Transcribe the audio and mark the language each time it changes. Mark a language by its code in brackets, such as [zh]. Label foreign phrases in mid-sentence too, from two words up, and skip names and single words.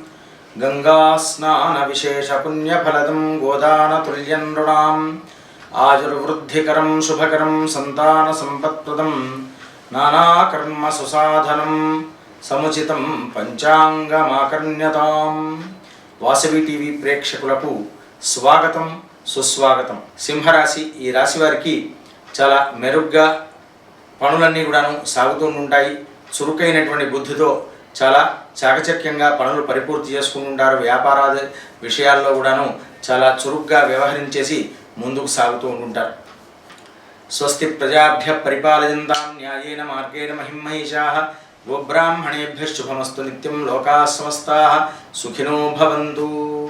[sa] गंगास्नानविशेषपुण्यफलदं गोदानतुल्यं नृणाम् आयुर्वृद्धिकरं शुभकरं संतानसम्पत्प्रदं नानाकर्मसुसाधनं समुचितं पंचांगमाकर्ण्यताम्। [te] వాసవి టీవీ ప్రేక్షకులకు స్వాగతం సుస్వాగతం। సింహరాశి ఈ రాశి వారికి చాలా మెరుగ్గా పనులన్నీ కూడాను సాగుతూ ఉంటాయి। చురుకైనటువంటి బుద్ధితో చాలా చాకచక్యంగా పనులు పరిపూర్తి చేసుకుంటుంటారు। వ్యాపారాల విషయాల్లో కూడాను చాలా చురుగ్గా వ్యవహరించేసి ముందుకు సాగుతూ ఉంటారు। [sa] స్వస్తి ప్రజాభ్య పరిపాలయంతాం న్యాయేన మార్గేణ మహిమహీషాః గోబ్రాహ్మణేభ్యః శుభమస్తు నిత్యం లోకాః సమస్తాః సుఖినో భవంతు।